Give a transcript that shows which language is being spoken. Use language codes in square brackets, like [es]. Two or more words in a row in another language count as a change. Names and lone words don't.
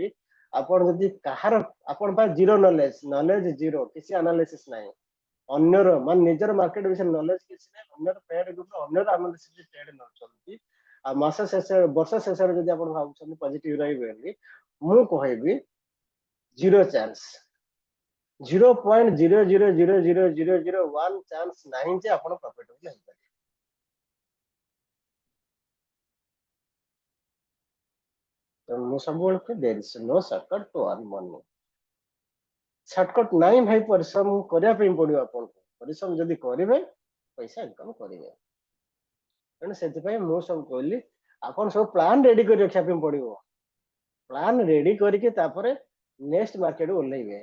[or] ଆପଣ ଯଦି କାହାର ଆପଣ ପାଇଁ [en] zero knowledge zero, [or] କିଛି ଆନାଲିସିସ୍ ନାହିଁ, ଅନ୍ୟର ମାନେ ନିଜର ମାର୍କେଟ ବିଷୟରେ ନଲେଜ କିଛି ନାହିଁ, ଅନ୍ୟର [en] trade group [or] ଅନ୍ୟର [en] analysis trade [or] ନଉଛନ୍ତି, ଆଉ ମାସ ଶେଷ ବର୍ଷ ଶେଷରେ ଯଦି ଆପଣ ଭାବୁଛନ୍ତି ପଜିଟିଭ ରହିବେ ବୋଲି, ମୁଁ କହିବି [en] zero chance, [or] 0.0000001 ଚାନ୍ସ ନାହିଁ ଯେ ଆପଣ ପ୍ରଫିଟେବୁଲ ହେଇପାରିବେ। ମୁଁ ସବୁବେଳେ କୁହେ [en] there is no shortcut to earn money। [or] ସର୍ଟକଟ୍ ନାହିଁ ଭାଇ, ପରିଶ୍ରମ କରିବା ପାଇଁ ପଡିବ ଆପଣଙ୍କୁ, ପରିଶ୍ରମ ଯଦି କରିବେ ପଇସା ଇନକମ୍ କରିବେ। ତେଣୁ ସେଥିପାଇଁ ମୁଁ ସବୁ କହିଲି ଆପଣ ସବୁ [en] plan ready [or] କରି ରଖିବା ପାଇଁ ପଡିବ, [en] plan ready [or] କରିକି ତାପରେ [en] next market [or] ଓହ୍ଲେଇବେ।